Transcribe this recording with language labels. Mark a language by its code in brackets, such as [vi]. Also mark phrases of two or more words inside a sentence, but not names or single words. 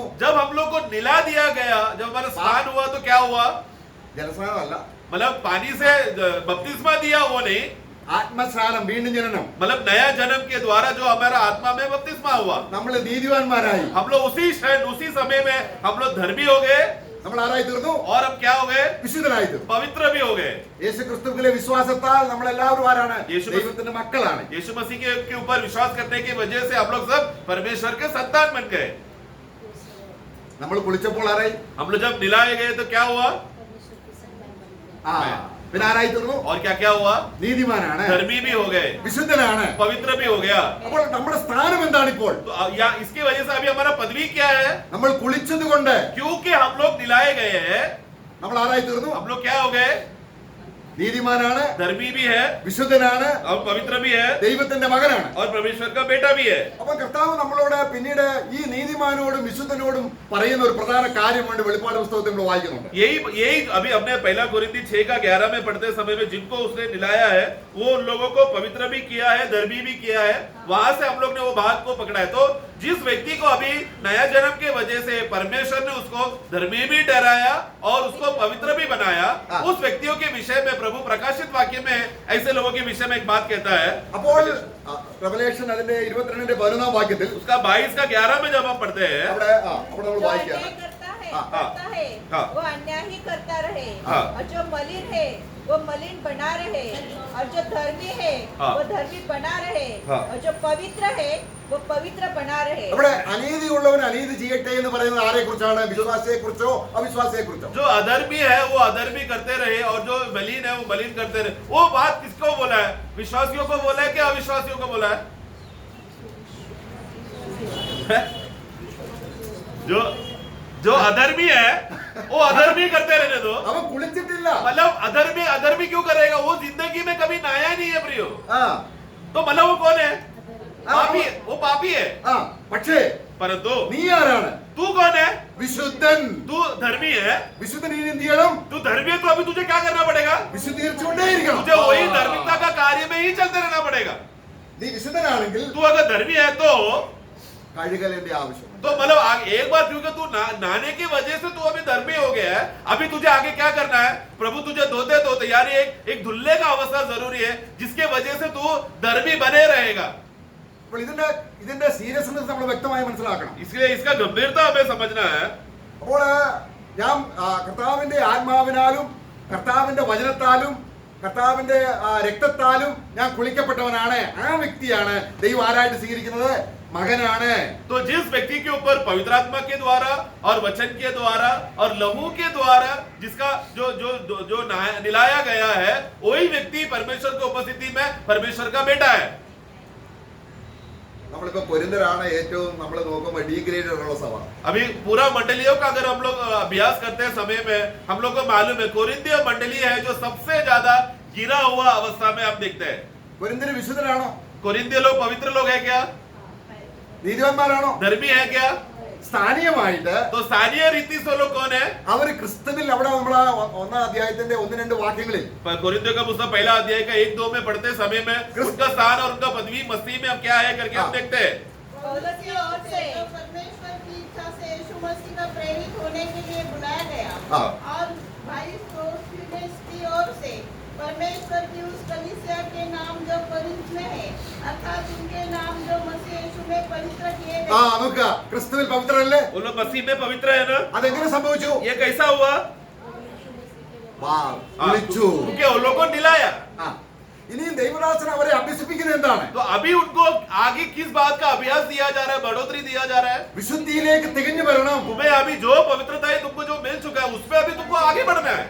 [hi] जब हम लोग को निला दिया गया, जब हमारा स्नान हुआ तो क्या हुआ? [ml] ജലസ്നാനമല്ല, [hi] मतलब पानी से बपतिस्मा दिया वो नहीं, [ml] ആത്മസ്നാനം, വീണ്ടും ജനനം. [hi] मतलब नया जन्म के द्वारा जो हमारा आत्मा में बपतिस्मा हुआ, [ml] നമ്മൾ നീതിവാന്മാരായി. [hi] हम लोग उसी क्षण उसी समय में हम लोग धर्मी हो गए, [ml] നമ്മൾ ആരായി തീർന്നു? [hi] और हम क्या हो गए? [ml] വിശുദ്ധരായി തീർന്നു. [hi] पवित्र भी हो गए. [ml] യേശു ക്രിസ്തുവിലെ വിശ്വാസത്താൽ നമ്മൾ എല്ലാവരും ആരാണ്? യേശു ദൈവത്തിന്റെ മക്കളാണ്. [hi] यीशु मसीह के ऊपर विश्वास करने की वजह से हम लोग सब परमेश्वर के संतान बन गए. [ml] നമ്മൾ കുളിച്ചപ്പോൾ ആരായി? [hi] हम लोग जब निलाए गए तो क्या हुआ? परमेश्वर की संतान बन गए. [ml] പിന്നെ ആരായി തീർന്നു? [hi] और क्या क्या हुआ? [ml] നീതിമാനാണ്, [hi] धर्मी भी हो गए, [ml] വിശുദ്ധനാണ്. [hi] पवित्र भी हो गया. [ml] അപ്പോൾ നമ്മുടെ സ്ഥാനം എന്താണ് ഇപ്പോൾ? [hi] तो या इसकी वजह से अभी हमारा पदवी क्या है? [ml] നമ്മൾ കുളിച്ചതുകൊണ്ട് [hi] क्योंकि हम लोग निलाए गए हैं, [ml] നമ്മൾ ആരായി തീർന്നു? [hi] हम लोग क्या हो गए? [ml] നീതിമാനാണ്, [hi] धर्मी भी है [ml] വിശുദ്ധനാണ്, [hi] और पवित्र भी है [ml] ദൈവത്തിന്റെ മകനാണ്. [hi] और परमेश्वर का बेटा भी है. [ml] അപ്പൊ കർത്താവ് നമ്മളോട് പിന്നീട് ഈ നീതിമാനോടും വിശുദ്ധനോടും പറയുന്ന ഒരു പ്രധാന കാര്യമുണ്ട്. വെളിപ്പാട് പുസ്തകത്തിൽ നമ്മൾ വായിക്കുന്നുണ്ട്. [hi] यही अभी हमने पहला कोरिन्थी 6 का 11 में पढ़ते समय में जिनको उसने निलाया है वो उन लोगों को पवित्र भी किया है, धर्मी भी किया है. वहां से हम लोग ने वो बात को पकड़ा है. तो जिस व्यक्ति को अभी नया जन्म के वजह से परमेश्वर ने उसको धर्मी भी ठहराया और उसको पवित्र भी बनाया, उस व्यक्तियों के विषय में प्रभु प्रकाशित वाक्य में ऐसे लोगों के विषय में एक बात कहता है. [ml] അപ്പോൾ റെവലേഷൻ അതിന്റെ 22-ന്റെ 11-ാം വാക്യത്തിൽ [hi] 22 का 11 में जब हम पढ़ते हैं, [ml] അവിടെ നമ്മൾ [hi] जो [ml] വായിക്കാം. [hi] अन्याय करता है हाँ, करता है हाँ. वो अन्याय ही करता रहे, हाँ. और जो मलिन है वो मलिन बना रहे, और जो धर्मी है हाँ। वो धर्मी बना रहे, हाँ। और जो पवित्र है वो पवित्र बना रहे। [ml] അവിടെ അനീതിയുള്ളവൻ അനീതി ചെയ്യട്ടെ എന്ന് പറയുന്നത് ആരെ കുറിച്ചാണ്? വിശ്വാസിയെ കുറിച്ചോ അവിശ്വാസിയെ കുറിച്ചോ? [hi] जो अधर्मी है वो अधर्मी करते रहे और जो मलिन है वो मलिन करते रहे। वो बात किसको बोला है? विश्वासियों को बोला है कि अविश्वासियों को बोला है? जो जो अधर्मी है वो अधर्मी करते रहने दो। [ml] അവൻ കുളിച്ചിട്ടില്ല. [hi] मतलब अधर्मी अधर्मी क्यों करेगा? वो जिंदगी में कभी नहाया नहीं है प्रियो। ആ तो मतलब वो कौन है? हाँ, पापी है, वो पापी है। [ml] ആ പക്ഷേ [hi] परंतु [ml] നീ ആരാണ്? [hi] तू कौन है? [ml] വിശുദ്ധൻ. [hi] तू धर्मी है। [ml] വിശുദ്ധൻ ഇനി എന്ത് ചെയ്യണം? [hi] तू धर्मी है तो अभी तुझे क्या करना पड़ेगा? [ml] വിശുദ്ധീകരിച്ചുകൊണ്ടേയിരിക്കണം. [hi] तुझे वही धार्मिकता का कार्य में ही चलते रहना पड़ेगा। [ml] നീ വിശുദ്ധനാണെങ്കിൽ [hi] तू अगर धर्मी है तो [ml] കഴുകലിന്റെ ആവശ്യമുണ്ട്. [hi] मतलब एक बार क्योंकि तू नहाने की वजह से तू अभी धर्मी हो गया है, अभी तुझे आगे क्या करना है? प्रभु तुझे धोते धोते यानी एक धुल्ले का अवस्था जरूरी है जिसके वजह से तू धर्मी बने रहेगा। [ml] അപ്പോൾ ഇതിന്റെ സീരിയസ്നെസ് നമ്മൾ വ്യക്തമായി മനസ്സിലാക്കണം. [hi] इसलिए इसका गंभीरता हमें समझना है। [ml] അപ്പോൾ ഞാൻ കർത്താവിന്റെ ആത്മാവിനാലും കർത്താവിന്റെ വചനത്താലും കർത്താവിന്റെ രക്തത്താലും ഞാൻ കുളിക്കപ്പെട്ടവനാണ്. ആ വ്യക്തിയാണ് ദൈവം ആരായിട്ട് സ്വീകരിക്കുന്നത്? മകനാണ്. [hi] तो जिस व्यक्ति के ऊपर पवित्र आत्मा के द्वारा और वचन के द्वारा और लहू के द्वारा जिसका जो जो जो निलाया गया है, वही व्यक्ति परमेश्वर की उपस्थिति में परमेश्वर का बेटा है। [ml] നമ്മളിപ്പോ കൊരിന്ത്യരാണ് ഏറ്റവും നമ്മൾ നോക്കുമ്പോൾ ഡീഗ്രേഡഡ് ഉള്ള സഭ. [hi] अभी पूरा मंडलियों का अगर हम लोग अभ्यास करते हैं समय में हम लोग को मालूम है कोरिन्थिय मंडली है जो सबसे ज्यादा गिरा हुआ अवस्था में हम देखते हैं। [ml] കൊരിന്ത്യർ വിശുദ്ധരാണോ? [hi] कोरिन्थिय लोग पवित्र लोग है क्या? [ml] നീതിമാന്മാരാണോ? [hi] धर्मी है क्या? [ml] സ്ഥാനീയമായിട്ട് [hi] तो स्थानीय रीति से लोग कौन है? [ml] അവർ ക്രിസ്തുവിൽ അവിടെ നമ്മൾ ഒന്നാം അധ്യായത്തിന്റെ 1-2 വാക്യങ്ങളിൽ [hi] कोरिन्थियों का पुस्तक पहला अध्याय का 1-2 में पढ़ते समय में उनका स्थान और उनका पदवी मसीह में अब क्या है करके हम देखते हैं। पौलुस की ओर से जो परमेश्वर की इच्छा से यीशु मसीह का प्रेरित होने के लिए बुलाया गया, हाँ। और भाई सोस्थिनेस की ओर से परमेश्वर की उस कलीसिया के नाम जो कोरिन्थ में है, अर्थात उनके नाम जो मसीह यीशु में पवित्र किए ആ गए। [ml] നമുക്ക് ക്രിസ്തുവിൽ പവിത്രരല്ലേ? [hi] वो लोग मसीह में पवित्र है ना? [ml] അതെങ്ങനെ സംഭവിച്ചു? [hi] ये कैसा हुआ? [ml] വിളിച്ചു. [hi] क्योंकि वो लोगों को दिलाया। ആ. [ml] ഇനിയും ദൈവദാസൻ അവരെ അഭ്യസിപ്പിക്കുന്നത് എന്താണ്? [hi] तो अभी उनको आगे किस बात का अभ्यास दिया जा रहा है, बढ़ोतरी दिया जा रहा है? [ml] വിശുദ്ധിയിലേക്ക് തികഞ്ഞു വരണം. [hi] तुम्हें अभी जो पवित्रता है तुमको जो मिल चुका है उसमें अभी तुमको आगे बढ़ना है।